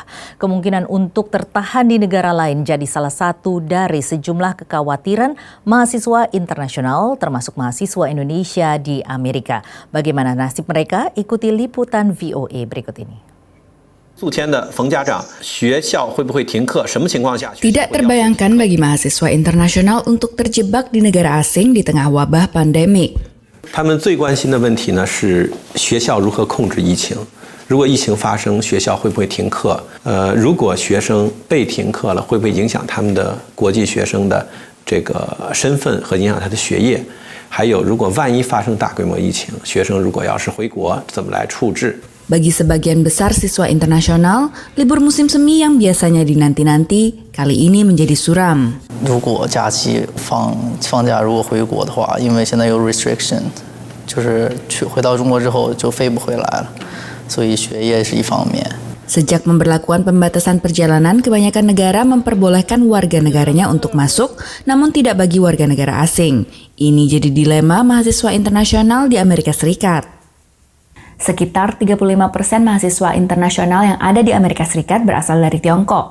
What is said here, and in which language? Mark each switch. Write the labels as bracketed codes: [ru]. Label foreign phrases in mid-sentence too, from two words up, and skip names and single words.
[id] Kemungkinan untuk tertahan di negara lain jadi salah satu dari sejumlah kekhawatiran mahasiswa internasional termasuk mahasiswa Indonesia di Amerika. Bagaimana nasib mereka? Ikuti liputan VOA berikut ini. Tidak terbayangkan bagi mahasiswa internasional untuk terjebak di negara asing di tengah wabah pandemik. [zh] 他们最关心的问题呢是学校如何控制疫情。如果疫情发生，学校会不会停课？如果学生被停课了，会不会影响他们的国际学生的这个身份和影响他的学业？还有，如果万一发生大规模疫情，学生如果要是回国，怎么来处置？ [id] Bagi sebagian besar siswa internasional, libur musim semi yang biasanya dinanti-nanti kali ini menjadi suram. [zh] 如果假期放假，如果回国的话，因为现在有 restriction， 就是回到中国之后就飞不回来了，所以学业是一方面。 [id] Sejak pemberlakuan pembatasan perjalanan, kebanyakan negara memperbolehkan warga negaranya untuk masuk, namun tidak bagi warga negara asing. Ini jadi dilema mahasiswa internasional di Amerika Serikat. Sekitar 35% mahasiswa internasional yang ada di Amerika Serikat berasal dari Tiongkok.